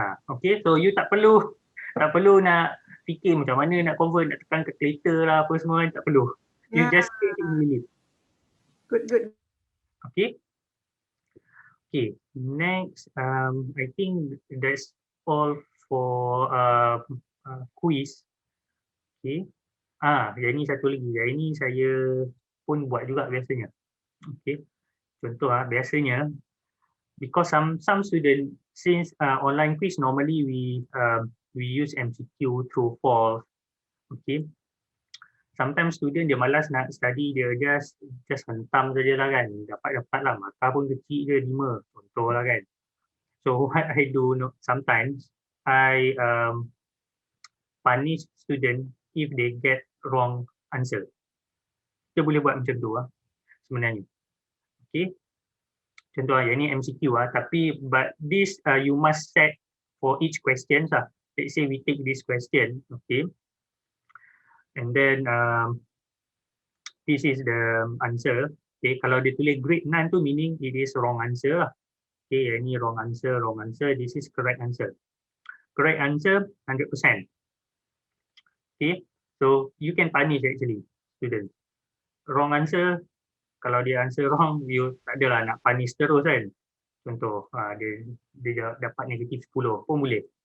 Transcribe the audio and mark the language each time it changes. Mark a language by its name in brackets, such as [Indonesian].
[English] Okay, so you [Malay] tak perlu nak fikir macam mana nak convert, nak tekan calculator lah apa semua, tak perlu. [English] You just take it in minute. Good, good. Okay. Okay, next, I think that's all for quiz. [Malay] Okay. Yang ni satu lagi. Yang ni saya pun buat juga biasanya. [English] Okay. [Malay] Contoh biasanya [English] because some student since online quiz normally we use MCQ true false. Okay. Sometimes student [Malay] dia malas nak study, dia just hentam sajalah kan. Dapat lah, markah pun kecil je 5. Contoh lah kan. [English] So what I do sometimes I punish student if they get wrong answer. [Malay] Kita boleh buat macam tu sebenarnya. [English] Okay. [Malay] Contoh yang ni MCQ tapi [English] but this you must set for each question lah. Let's say we take this question, okay. And then this is the answer. Okay, [Malay] kalau dia tulis grade 9 tu [English] meaning it is wrong answer lah. Okay, yang ni wrong answer. This is correct answer. Correct answer 100%. Okay. So you can punish actually student. Wrong answer, [Malay] kalau dia answer wrong, you tak adalah nak punish terus kan. Contoh dia dapat negatif 10 pun boleh.